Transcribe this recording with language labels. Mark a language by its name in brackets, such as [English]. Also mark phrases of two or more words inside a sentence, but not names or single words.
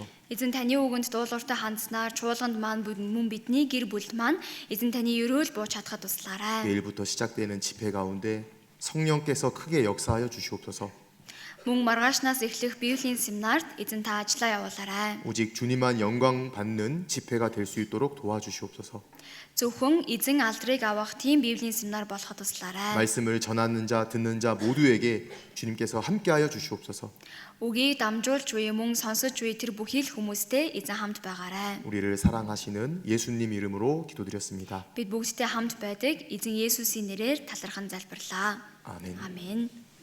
[Mongolian] Эзэн таны үгэнд дуулууртай хандснаар чуулганд маань мөн бидний гэр бүлд маань эзэн таны өрөөл бууж чадхад туслаарай. [Korean] 내일부터 시작되는 집회 가운데 성령께서 크게 역사하여 주시옵소서. [Mongolian] Мөн маргаашнаас эхлэх Библийн семинарт эзэн та ажиллаа явуулаарай. [Korean] 오직 주님만 영광 받는 집회가 될 수 있도록 도와주시옵소서. [Mongolian] Зөвхөн эзэн алдрыг авах тийм Библийн семинар болоход туслаарай. [Korean] 말씀을 전하는 자, 듣는 자 모두에게 주님께서 함께하여 주시옵소서. [Mongolian] Үгийг дамжуулж буй мөн сонсож буй тэр бүхий л хүмүүстэй эзэн хамт байгаарай. [Korean] 우리를 사랑하시는 예수님 이름으로 기도드렸습니다. [Mongolian] Бид бүгдтэй хамт байдаг эзэн Есүсийн нэрээр талархан залбирлаа. [Korean] 아멘. [Mongolian] Амен.